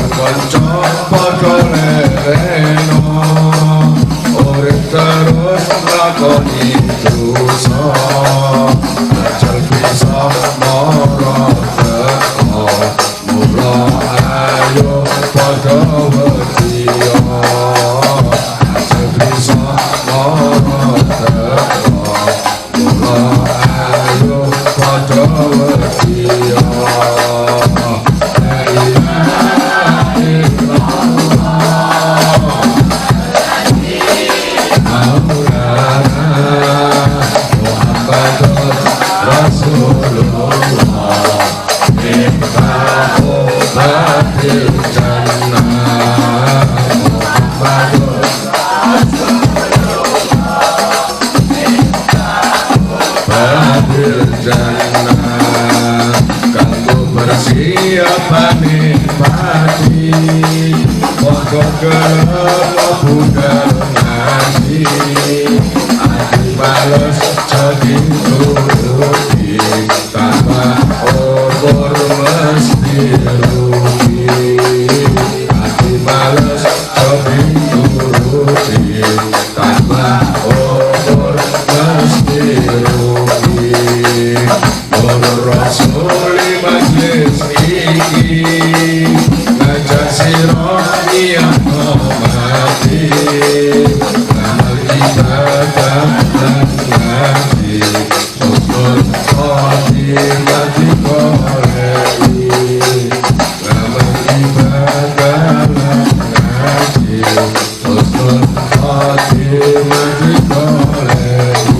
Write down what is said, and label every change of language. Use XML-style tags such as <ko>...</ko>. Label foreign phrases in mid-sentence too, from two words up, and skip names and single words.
<jv>kanca padha lereno urip terus lakoni dosa ajal bisa mara teko mula ayo padha wedya ajal bisa mara teko mula ayo padha wedya</jv> <ar>لا إله إلا الله مولانا محمد رسول الله مفتاح باب الجنة محمد باب الجنة</ar> <jv>kanggo persiapane pati monggo kelep budal ngaji ati bales jadi turuti tambah umur mesti rugi ati bales jadi turuti tambah umur mesti rugi Nur Rasuli majlis iki ngajak sira yang mati amal ibadah dan ngaji</jv> <ar>حسن الخاتمة</ar> <jv>dikolei amal ibadah dan ngaji</jv> <ar>حسن الخاتمة</ar> <jv>dikolei</jv>